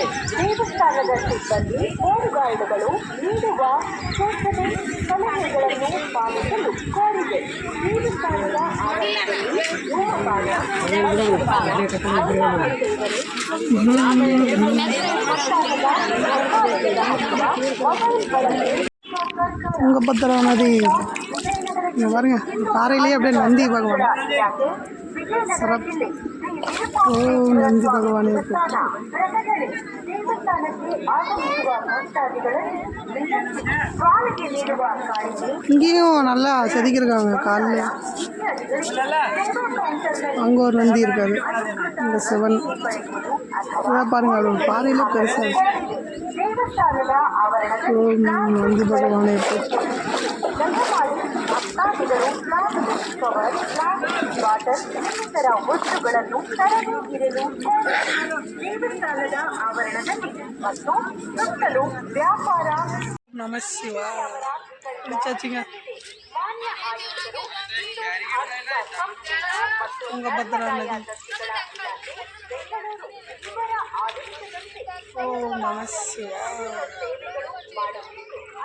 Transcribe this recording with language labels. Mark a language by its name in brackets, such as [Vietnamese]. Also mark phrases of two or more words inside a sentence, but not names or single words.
[Kannada] ದೇವಸ್ಥಾನದ ಸಿಬ್ಬಂದಿ ಹೋಮ್ ಗಾರ್ಡ್ಗಳು ನೀಡುವ ಸೂಚನೆ ಸಲಹೆಗಳನ್ನು ಪಾಲಿಸಲು ಕೋರಿದೆ. ದೇವಸ್ಥಾನದ ಆವರಣದಲ್ಲಿ ಧೂಮಪಾನ, ತುಂಗಭದ್ರಾ [Tamil] நதி இங்கே பாருங்க. பாறையிலேயே அப்படியே நந்தி பகவான் சிறப்பு. நந்தி பகவான் இருக்கு. இங்கேயும் நல்லா செதுக்கியிருக்காங்க. காலில் அங்கே ஒரு நந்தி இருக்காது. இந்த சிவன் இதான் பாருங்க. அது பாறையில பெருசாக நந்தி பகவானே இருக்கு. [Kannada] ಭಕ್ತಾದಿಗಳು ಪ್ಲಾಸ್ಟಿಕ್ ಕವರ್, ಪ್ಲಾಸ್ಟಿಕ್ ಬಾಟಲ್ ಇನ್ನಿತರ ವಸ್ತುಗಳನ್ನು ತರಬೇಕಿರಲು ದೇವಸ್ಥಾನದ ಆವರಣದಲ್ಲಿ ಮತ್ತು ಸುತ್ತಲೂ ವ್ಯಾಪಾರ. ನಮಃ ಶಿವಾಯ. ಮಾನ್ಯ ಆಯುಕ್ತರು ತುಂಗಭದ್ರಾ ನದಿ ಬೆಂಗಳೂರು ಇವರ ಆದೇಶದಂತೆ ಸೇವೆಗಳು ಮಾಡಬೇಕು.